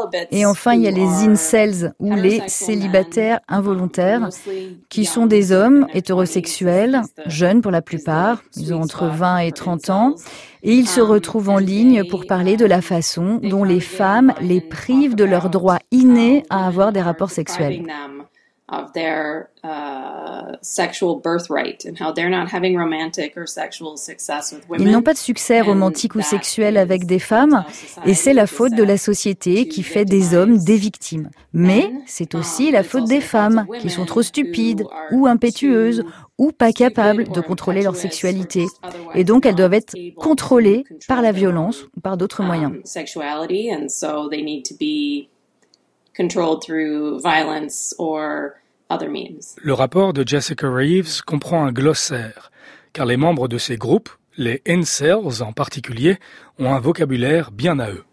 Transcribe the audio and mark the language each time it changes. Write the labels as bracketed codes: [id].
[fr] Et enfin, il y a les incels, ou les célibataires involontaires, qui sont des hommes hétérosexuels, jeunes pour la plupart, ils ont entre 20 et 30 ans, et ils se retrouvent en ligne pour parler de la façon dont les femmes les privent de leur droit inné à avoir des rapports sexuels. [en] Of their sexual birthright and how they're not having romantic or sexual success with women. [fr] Ils n'ont pas de succès romantique ou sexuel avec des femmes, et c'est la faute de la société qui fait des hommes des victimes. Mais c'est aussi la faute des femmes qui sont trop stupides ou impétueuses ou pas capables de contrôler leur sexualité, et donc elles doivent être contrôlées par la violence ou par d'autres moyens. [en] Sexuality and so they need to be controlled through violence or other means. [fr] Le rapport de Jessica Reeves comprend un glossaire, car les membres de ces groupes, les incels en particulier, ont un vocabulaire bien à eux.